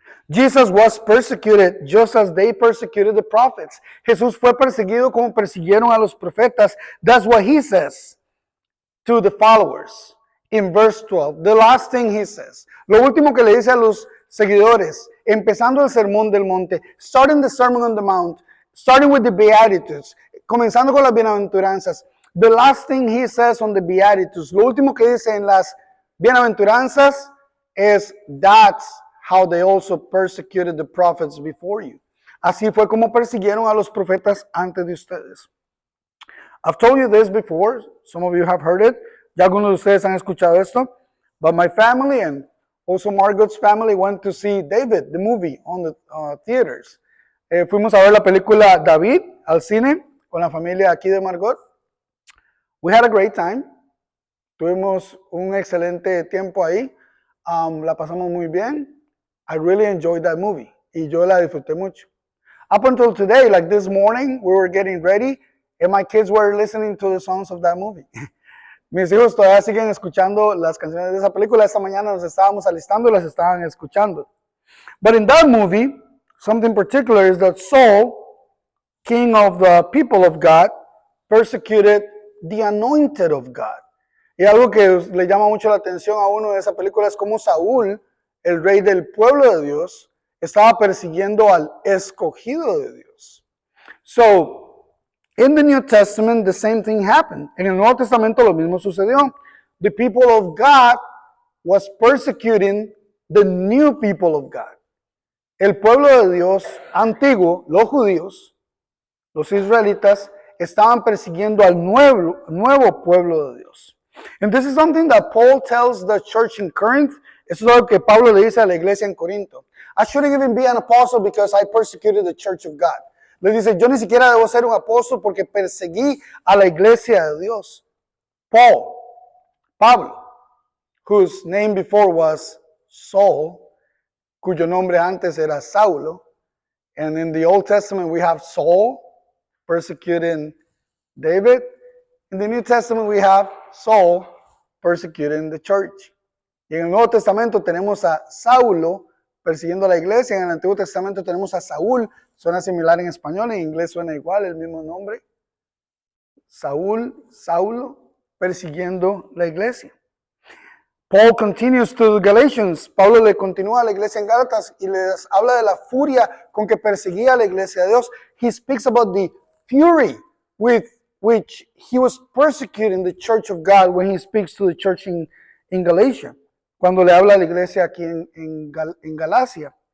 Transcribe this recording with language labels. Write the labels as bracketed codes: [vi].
[en] Jesus was persecuted just as they persecuted the prophets. [es] Jesús fue perseguido como persiguieron a los profetas. [en] That's what He says to the followers in verse 12. The last thing He says. [es] Lo último que le dice a los seguidores, empezando el sermón del monte, [en] starting the Sermon on the Mount, starting with the Beatitudes, [es] comenzando con las bienaventuranzas. [en] The last thing He says on the Beatitudes, [es] lo último que dice en las bienaventuranzas es, [en] that's how they also persecuted the prophets before you. [es] Así fue como persiguieron a los profetas antes de ustedes. [en] I've told you this before, some of you have heard it, [es] ya algunos de ustedes han escuchado esto, [en] but my family and also Margot's family went to see David, the movie, on the theaters. [es] Fuimos a ver la película David al cine con la familia aquí de Margot. [en] We had a great time. [es] Tuvimos un excelente tiempo ahí. La pasamos muy bien. [en] I really enjoyed that movie. [es] Y yo la disfruté mucho. [en] Up until today, like this morning, we were getting ready and my kids were listening to the songs of that movie. [es] Mis hijos todavía siguen escuchando las canciones de esa película. Esta mañana nos estábamos alistando y las estaban escuchando. [en] But in that movie, something particular is that Saul, king of the people of God, persecuted the anointed of God. [es] Y algo que le llama mucho la atención a uno de esa película es cómo Saúl, el rey del pueblo de Dios, estaba persiguiendo al escogido de Dios. [en] So, in the New Testament, the same thing happened. [es] En el Nuevo Testamento lo mismo sucedió. [en] The people of God was persecuting the new people of God. [es] El pueblo de Dios antiguo, los judíos, los israelitas, estaban persiguiendo al nuevo pueblo de Dios. [en] And this is something that Paul tells the church in Corinth. [es] Eso es algo que Pablo le dice a la iglesia en Corinto. [en] I shouldn't even be an apostle because I persecuted the church of God. [es] Le dice, yo ni siquiera debo ser un apóstol porque perseguí a la iglesia de Dios. [en] Pablo, whose name before was Saul, [es] cuyo nombre antes era Saulo. [en] And in the Old Testament we have Saul persecuting David. In the New Testament we have Saul persecuting the church. [es] Y en el Nuevo Testamento tenemos a Saulo persiguiendo a la iglesia. En el Antiguo Testamento tenemos a Saúl. Suena similar en español, en inglés suena igual, el mismo nombre. Saulo, persiguiendo la iglesia. [en] Paul continues to the Galatians. [es] Pablo le continúa a la iglesia en Gálatas y les habla de la furia con que perseguía a la iglesia de Dios. [en] He speaks about the fury with which he was persecuting the church of God when he speaks to the church in Galatia. [es] Cuando le habla a la iglesia aquí en Galacia.